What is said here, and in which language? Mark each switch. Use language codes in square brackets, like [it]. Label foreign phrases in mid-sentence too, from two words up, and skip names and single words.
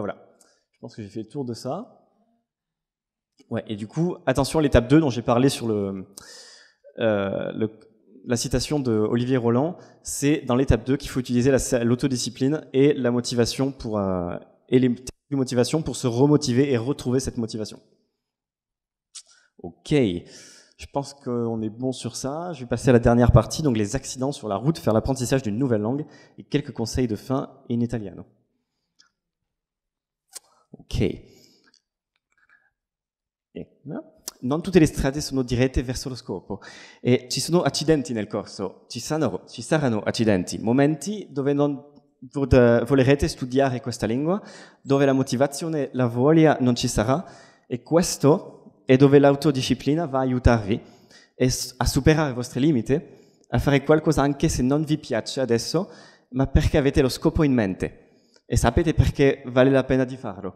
[fr] Je pense que j'ai fait le tour de ça. Ouais, et du coup, attention à l'étape 2 dont j'ai parlé sur la citation de Olivier Roland, c'est dans l'étape 2 qu'il faut utiliser l'autodiscipline et la motivation et les techniques de motivation pour se remotiver et retrouver cette motivation. Ok, je pense qu'on est bon sur ça. Je vais passer à la dernière partie, donc les accidents sur la route, faire l'apprentissage d'une nouvelle langue et quelques conseils de fin [it] in italiano. [fr] Ok. [it] Non tutte le strade sono dirette verso lo scopo e ci sono accidenti nel corso, ci saranno accidenti, momenti dove non volerete studiare questa lingua, dove la motivazione, la voglia non ci sarà e questo è dove l'autodisciplina va a aiutarvi a superare i vostri limiti, a fare qualcosa anche se non vi piace adesso, ma perché avete lo scopo in mente e sapete perché vale la pena di farlo.